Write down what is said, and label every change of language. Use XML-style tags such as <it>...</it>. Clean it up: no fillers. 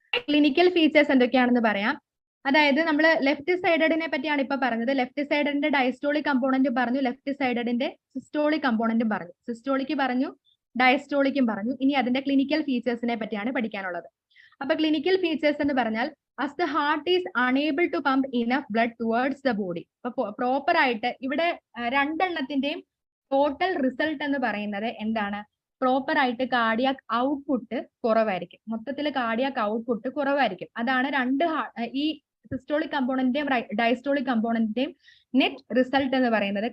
<ml>Clinical features എന്തൊക്കെയാണെന്ന് പറയാം. അതായത് നമ്മൾ ലെഫ്റ്റ് സൈഡഡിനെ പറ്റിയാണ് ഇപ്പൊ പറഞ്ഞത്. ലെഫ്റ്റ് സൈഡഡിന്റെ ഡയസ്റ്റോളിക് കമ്പോണന്റ് പറഞ്ഞു, ലെഫ്റ്റ് സൈഡഡിന്റെ സിസ്റ്റോളിക് കമ്പോണന്റും പറഞ്ഞു. സിസ്റ്റോളിക്ക് പറഞ്ഞു, ഡയസ്റ്റോളിക്കും പറഞ്ഞു. ഇനി അതിന്റെ ക്ലിനിക്കൽ ഫീച്ചേഴ്സിനെ പറ്റിയാണ് പഠിക്കാനുള്ളത്. അപ്പൊ ക്ലിനിക്കൽ ഫീച്ചേഴ്സ് എന്ന് പറഞ്ഞാൽ</ml> <en>as the heart is unable to pump enough blood towards the body.</en> <ml>അപ്പൊ പ്രോപ്പർ ആയിട്ട് ഇവിടെ രണ്ടെണ്ണത്തിന്റെയും ടോട്ടൽ റിസൾട്ട് എന്ന് പറയുന്നത് എന്താണ്? പ്രോപ്പർ ആയിട്ട് കാർഡിയാക് ഔട്ട്പുട്ട് കുറവായിരിക്കും. മൊത്തത്തിൽ കാർഡിയാക് ഔട്ട്പുട്ട് കുറവായിരിക്കും. അതാണ് ഈ സിസ്റ്റോളിക് കമ്പോണന്റിന്റെയും ഡയസ്റ്റോളിക് കമ്പോണന്റിന്റെയും നെറ്റ് റിസൾട്ട് എന്ന് പറയുന്നത്.</ml>